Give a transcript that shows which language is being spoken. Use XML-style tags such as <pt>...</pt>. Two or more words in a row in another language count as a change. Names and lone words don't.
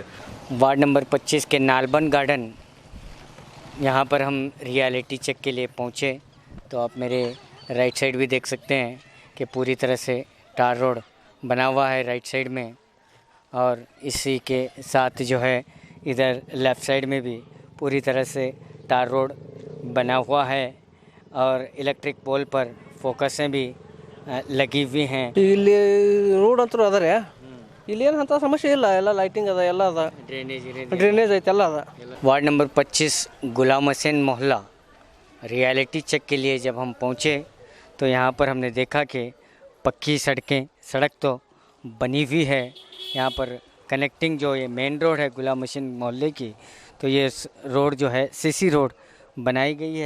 <hi>वार्ड नंबर 25 के नालबन गार्डन, यहाँ पर हम</hi> <en>reality check</en> <hi>के लिए पहुँचे तो आप मेरे</hi> <en>right side</en> <hi>भी देख सकते हैं कि पूरी तरह से</hi> <en>tar road</en> <hi>बना हुआ है</hi> <en>right side</en> <hi>में, और इसी के साथ जो है इधर</hi> <en>left side</en> <hi>में भी पूरी तरह से</hi> <en>tar road</en> <hi>बना हुआ है और</hi> <en>electric pole</en> <hi>पर फोकसें भी लगी हुई हैं।</hi> <kn>ಇಲ್ಲಿ ರೋಡ್ ಅಂತೂ ಅದ ರೀ, ಇಲ್ಲಿ ಏನು ಅಂತ ಸಮಸ್ಯೆ ಇಲ್ಲ, ಎಲ್ಲ ಲೈಟಿಂಗ್ ಅದ, ಎಲ್ಲ ಅದ, ಡ್ರೈನೇಜ್ ಐತೆ, ಎಲ್ಲ ಅದ।</kn> <hi>वार्ड नंबर 25 गुलाम हसैन मोहल्ला</hi> <en>reality check</en> <hi>के लिए जब हम पहुँचे तो यहाँ पर हमने देखा कि पक्की सड़क तो बनी हुई है। यहाँ पर कनेक्टिंग जो ये</hi> <en>main road</en> <hi>है गुलाम हसैन मोहल्ले की, तो ये रोड जो है</hi> <en>CC road</en> <hi>बनाई गई है।</hi>